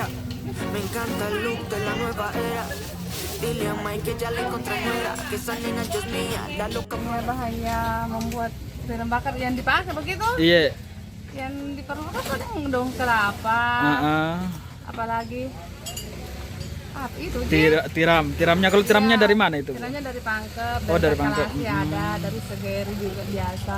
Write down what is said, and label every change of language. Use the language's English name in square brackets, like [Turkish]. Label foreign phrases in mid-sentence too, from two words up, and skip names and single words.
[Spanish] Me encanta el look de la nueva era. Dile a Mike que ya le encontré nuera, que esa nena Dios mía, la loca. [Indonesian] Bahannya membuat tiram bakar yang dipakai begitu? Iya. Yang diperlukan kan daun kelapa. Apalagi apa itu? Tiramnya kalau tiramnya dari mana itu? Tiramnya dari Pangkep, dari Pangkep. Ada, dari Segeri juga biasa.